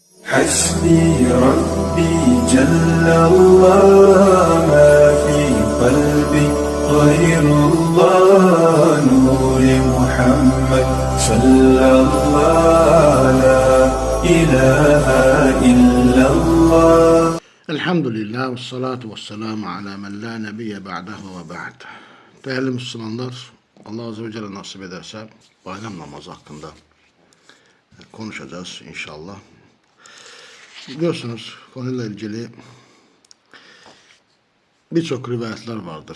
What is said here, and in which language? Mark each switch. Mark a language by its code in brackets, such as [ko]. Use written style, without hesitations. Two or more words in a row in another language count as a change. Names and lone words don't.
[ar] حسبي ربي جل الله ما في قلبي غير الله نور محمد صلى الله لا إله إلا الله. الحمد لله والصلاة والسلام على من لا نبي بعده وبعد. [tr] Değerli Müslümanlar, Allah [ar] عز وجل [tr] nasip ederse bayram namazı hakkında konuşacağız inşallah. Biliyorsunuz konuyla ilgili birçok rivayetler vardır.